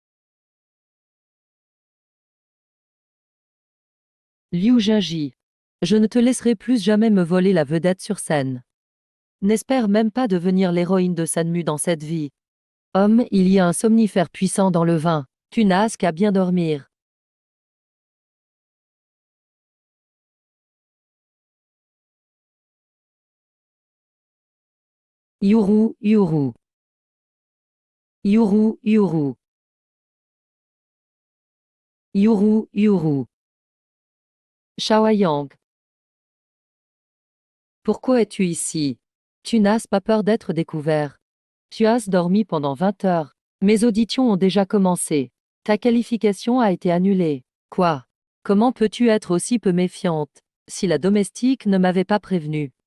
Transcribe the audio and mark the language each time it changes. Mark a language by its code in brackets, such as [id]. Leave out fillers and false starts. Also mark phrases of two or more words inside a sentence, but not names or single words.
[fr] Liu Jinji. Je ne te laisserai plus jamais me voler la vedette sur scène. N'espère même pas devenir l'héroïne de Sanmu dans cette vie. Homme, il y a un somnifère puissant dans le vin. Tu n'as qu'à bien dormir. Yuru, Yuru. Yuru, Yuru. Yuru, Yuru. Shaoyang. Pourquoi es-tu ici? Tu n'as pas peur d'être découvert. Tu as dormi pendant 20 heures. Mes auditions ont déjà commencé. Ta qualification a été annulée. Quoi? Comment peux-tu être aussi peu méfiante? Si la domestique ne m'avait pas prévenu.